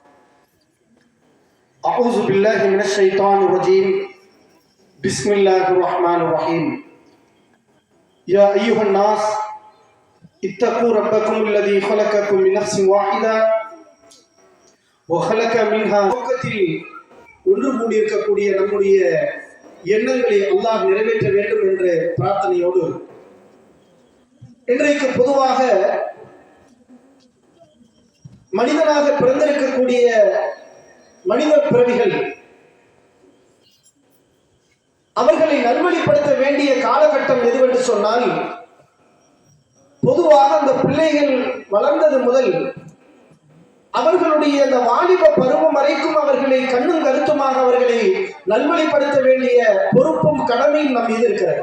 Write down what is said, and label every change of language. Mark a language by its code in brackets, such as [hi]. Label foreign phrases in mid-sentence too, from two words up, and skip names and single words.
[ar] اعوذ بالله من الشيطان الرجيم بسم الله الرحمن الرحيم يا ايها الناس اتقوا ربكم الذي خلقكم من نفس واحده وخلق منها [ta] நோக்கத்தில் ஒன்று கூடியிருக்கக்கூடிய நம்முடைய எண்ணங்களை அல்லாஹ் நிறைவேற்ற வேண்டும் என்ற பிரார்த்தனையோடு இன்றைக்கு பொதுவாக மனிதனாக பிறந்திருக்கக்கூடிய மனித பிறவிகள் அவர்களை நல்வழிப்படுத்த வேண்டிய காலகட்டம் எதுவென்று சொன்னால், பொதுவாக அந்த பிள்ளைகள் வளர்ந்தது முதல் அவர்களுடைய அந்த வாலிப பருவம் வரைக்கும் அவர்களை கண்ணும் கருத்துமாக அவர்களை நல்வழிப்படுத்த வேண்டிய பொறுப்பும் கடமையும் நம் மீது இருக்கிறது.